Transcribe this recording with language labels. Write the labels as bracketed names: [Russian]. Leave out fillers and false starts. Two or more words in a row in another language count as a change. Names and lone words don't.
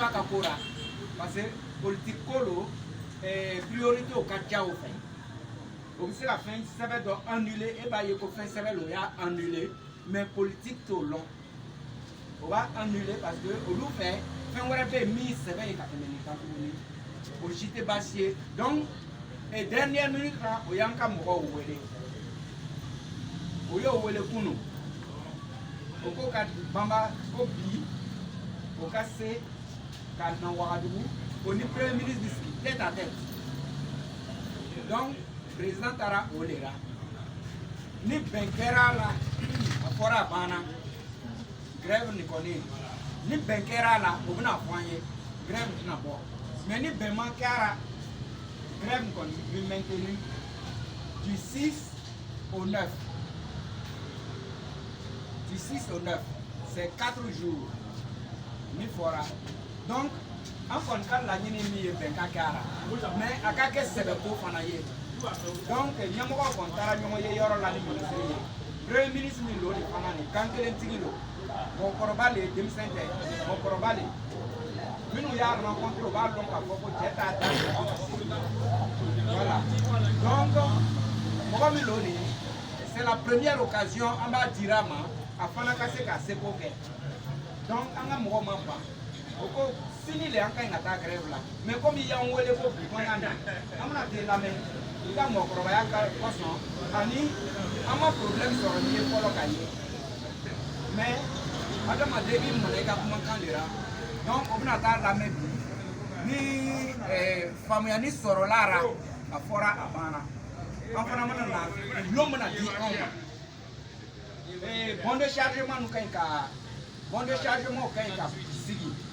[Dyula] a ka ko la [French] parce que [Dyula] politique ko lo priorité o ka ca o fɛ o bɛ se ka fɛn sɛbɛn dɔ annuler e b'a ye ko fɛn sɛbɛn lo o y'a annuler [French] mais politique [Dyula] t'o lɔn o b'a annuler [French] parce que [Dyula] olu fɛ fɛn wɛrɛ bɛ yen min sɛbɛn ye ka tɛmɛ nin kan tuguni o si tɛ baasi ye [French] donc dernière minute [Dyula] la o y'an ka mɔgɔw wele o y'o wele kunun o ko ka banba ko bi o ka se ka na Wagadugu o ni [French] premier ministre [Dyula] bi sigi [French] tête à tête donc président [Dyula] taara o de la ni bɛn kɛra la a fɔra a banna grève nin kɔni ni bɛn kɛra la o bɛna fɔ an ye grève tɛna bɔ mais ni bɛn ma kɛra grève nin kɔni bi [French] maintenu du 6 au 9 du 6 au 9 c'est 4 jours [Dyula] ni fɔra donc an kɔni ka laɲini min ye bɛn ka kɛra mais a ka kɛ sɛbɛko fana ye donc ɲɛmɔgɔ kɔni taara ɲɔgɔn ye yɔrɔ la ni ministre ye [French] premier ministre [Dyula] min lo de fana nin kan kelen tigi lo mɔgɔkɔrɔba le denmisɛn tɛ mɔgɔkɔrɔba le minnu y'a rencontré o b'a dɔn k'a fɔ ko cɛ t'a da [French] voilà donc [Dyula] mɔgɔ min lo de [French] c'est la première occasion [Dyula] an b'a dira ma a fana ka se ka seko kɛ donc an ka mɔgɔw ma ban o ko sini le an ka ɲi ka taa grève la [French] mais comme [Dyula] i y'an wele ko bi ko y'an na an bɛna t'e lamɛn i ka mɔgɔkɔrɔbaya kɔsɔn ani an ma problème sɔrɔ n'i ye fɔlɔ ka ye mais adamaden b'i minɛ i ka kumakan de la donc o bɛna taa lamɛn bi ni faamuyali sɔrɔla la a fɔra a banna an fana mana na gulon bɛna di anw ma [French] bon de chargement [Dyula] nu ka ɲi ka [French] bon de chargement [Dyula] ka ɲi ka sigi